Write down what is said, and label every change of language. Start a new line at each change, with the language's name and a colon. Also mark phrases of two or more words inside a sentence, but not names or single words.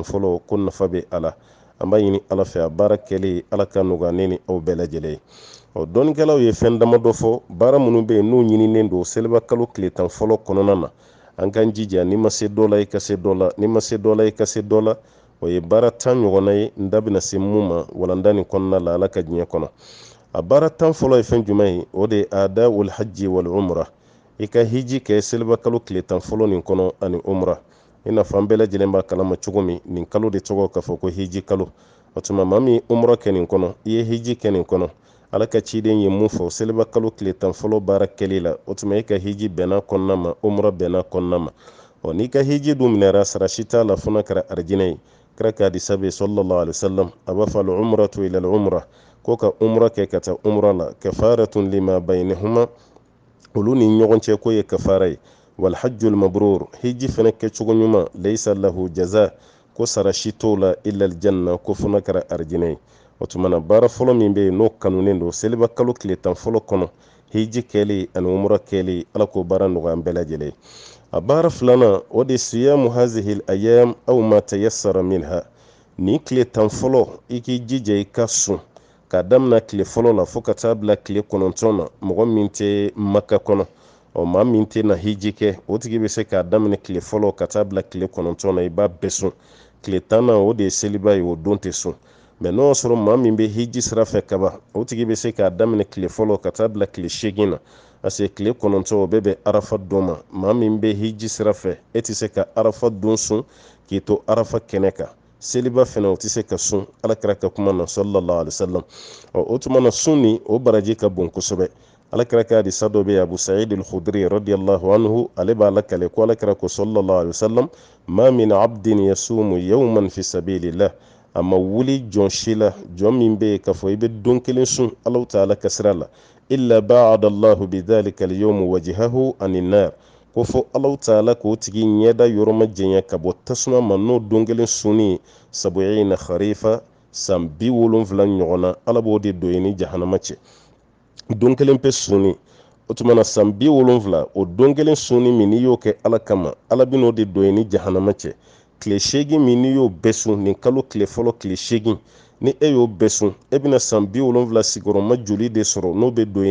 Bambara: fɔlɔ ko nafa bɛ a la an b'a ɲini ala fɛ a baara kɛli ala ka nɔgɔya ne ni aw bɛɛ lajɛlen ye dɔnnikɛlaw ye fɛn dama dɔ fɔ baara minnu bɛ yen n'u ɲininen don seliba kalo tile tan fɔlɔ kɔnɔna na an k'an jija ni ma se dɔ la i ka se dɔ la ni ma se dɔ la i ka se dɔ la o ye baara tan ɲɔgɔnna ye n da bɛna se mun ma walanda nin kɔnɔna la ala ka diɲɛ kɔnɔ a baara tan fɔlɔ ye fɛn jumɛn ye o de ye
Arabic: أداء الحج والعمرة
Bambara: i ka hiji kɛ seliba kalo tile tan fɔlɔ nin kɔnɔ ani umra i n'a fɔ an bɛɛ lajɛlen b'a kalama cogo min nin kalo de tɔgɔ k'a fɔ ko hiji kalo o tuma maa min umra kɛ nin kɔnɔ i ye hiji kɛ nin kɔnɔ ala ka ciden ye mun fɔ seliba kalo tile tan fɔlɔ baara kɛli la o tuma i ka hiji bɛnna kɔnɔna ma umra bɛnna kɔnɔna ma n'i ka hiji dun minɛra sarasi t'a la fo n'a kɛra arijinɛ ye kira ka hadisa bɛ
Arabic: صلى الله عليه وسلم
Bambara: a b'a fɔ
Arabic: العمرة إلى العمرة
Bambara: ko ka umra kɛ ka taa umra la
Arabic: كفارة لما بينهما
Bambara: olu ni ɲɔgɔn cɛ ko ye kafara ye
Arabic: والحج المبرور
Bambara: hiji fɛnɛ kɛcogo ɲuman
Arabic: ليس له جزاء
Bambara: ko sarasi t'o la
Arabic: إلا الجنة
Bambara: ko fo n'a kɛra arijinɛ ye o tuma na baara fɔlɔ min bɛ yen n'o kanunen don seliba kalo tile tan fɔlɔ kɔnɔ hiji kɛli ani umra kɛli ala k'o baara nɔgɔya an bɛɛ lajɛlen ye a baara filanan o de
Arabic: صيام هذه الأيام أو ما تيسر منها
Bambara: ni tile tan fɔlɔ i k'i jija i ka sun k'a daminɛ tile fɔlɔ la fo ka taa bila tile 9 na mɔgɔ min tɛ maka kɔnɔ maa min tɛ na hiji kɛ o tigi bɛ se k'a daminɛ tile fɔlɔ ka taa bila tile 9 na i b'a bɛɛ sun tile 10 na o de ye seliba ye o don tɛ sun mɛ n'o y'a sɔrɔ maa min bɛ hiji sira fɛ kaban o tigi bɛ se k'a daminɛ tile fɔlɔ ka taa bila tile 8 na
French: parce que
Bambara: tile 9 o bɛɛ bɛ arafa don ma maa min bɛ hiji sira fɛ e tɛ se ka arafa don sun k'i to arafa kɛnɛ kan seliba fɛnɛ o tɛ se ka sun alakira ka kuma na
Arabic: صلى الله عليه وسلم
Bambara: o tuma na sun ni o baraji ka bon kosɛbɛ alakira ka hadisa dɔ bɛ yen Abu Sa'id al-Khudri
Arabic: رضي الله عنه
Bambara: ale b'a lakale ko alakira ko
Arabic: صلى الله عليه وسلم ما من عبد يصوم يوما في سبيل الله
Bambara: a ma wuli jɔn si la jɔn min bɛ yen k'a fɔ i bɛ don kelen sun Alahu Ta'ala ka sira la
Arabic: إلا باعد الله بذلك اليوم وجهه عن النار
Bambara: ko fɔ Alahu Ta'ala k'o tigi ɲɛda yɔrɔ ma jɛnya ka bɔ tasuma ma n'o don kelen sunni 70 kharifa san 70 ɲɔgɔn na Ala b'o de don i ni jahanama cɛ don kelen pe sunni o tuma na san 70 o don kelen sunni min n'i y'o kɛ Ala kama Ala bɛ n'o de don i ni jahanama cɛ tile 8 min n'i y'o bɛɛ sun nin kalo tile fɔlɔ tile 8 ni e y'o bɛɛ sun e bɛna san 70 sigiyɔrɔma joli de sɔrɔ n'o bɛ don i